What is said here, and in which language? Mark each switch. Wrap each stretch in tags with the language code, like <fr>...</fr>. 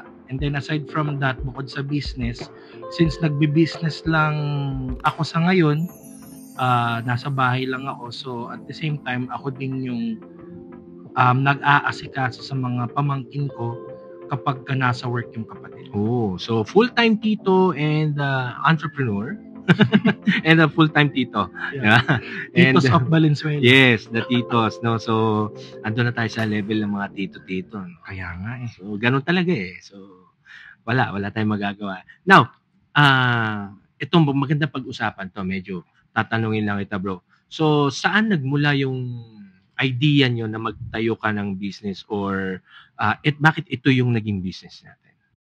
<en>And then aside from that,</en> <tl>bukod sa business, since nagbi-business lang ako sa ngayon, nasa bahay lang ako. So at the same time, ako din yung nag-aasikaso sa mga pamangkin ko kapag nasa work yung kapatid.</tl> <en>Oh, so full-time tito and entrepreneur and a full-time tito. Yeah. Titos of Valenzuela. Yes, the titos, no.</en> <tl>So, ando na tayo sa level ng mga tito-tito. No? Kaya nga eh. So, ganun talaga eh. So, wala tayong magagawa. Now, itong magandang pag-usapan to, medyo tatanungin lang kita, bro. So, saan nagmula yung idea nyo na magtayo ka ng business or bakit ito yung naging business natin?</tl>